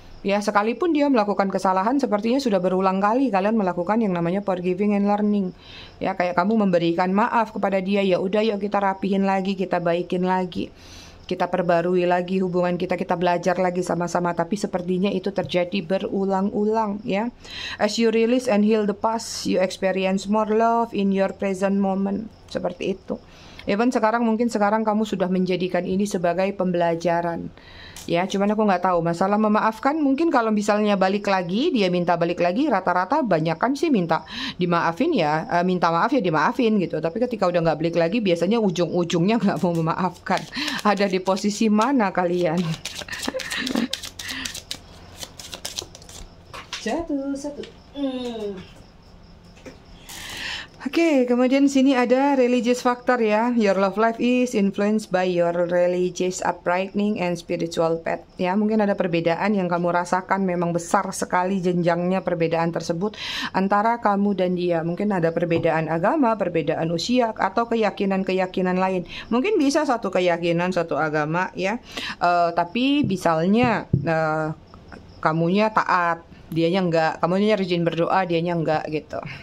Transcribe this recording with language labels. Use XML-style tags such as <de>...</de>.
<id>Ya, sekalipun dia melakukan kesalahan, sepertinya sudah berulang kali kalian melakukan yang namanya forgiving and learning. Ya, kayak kamu memberikan maaf kepada dia, ya udah yuk kita rapihin lagi, kita baikin lagi, kita perbarui lagi hubungan kita, kita belajar lagi sama-sama. Tapi sepertinya itu terjadi berulang-ulang, ya.</id> <en>As you release and heal the past, you experience more love in your present moment.</en> <id>Seperti itu. Even mungkin sekarang kamu sudah menjadikan ini sebagai pembelajaran. Ya, cuman aku nggak tahu masalah memaafkan. Mungkin kalau misalnya balik lagi, dia minta balik lagi, rata-rata banyak kan sih minta dimaafin ya, minta maaf ya dimaafin gitu. Tapi ketika udah nggak balik lagi, biasanya ujung-ujungnya nggak mau memaafkan. Ada di posisi mana kalian? Jatuh satu. Oke, kemudian sini ada religious factor ya.</id> <en>Your love life is influenced by your religious upbringing and spiritual path.</en> <id>Ya, mungkin ada perbedaan yang kamu rasakan, memang besar sekali jenjangnya perbedaan tersebut antara kamu dan dia. Mungkin ada perbedaan agama, perbedaan usia, atau keyakinan-keyakinan lain. Mungkin bisa satu keyakinan, satu agama ya. Tapi misalnya kamunya taat, dianya enggak. Kamunya rajin berdoa, dianya enggak gitu.</id>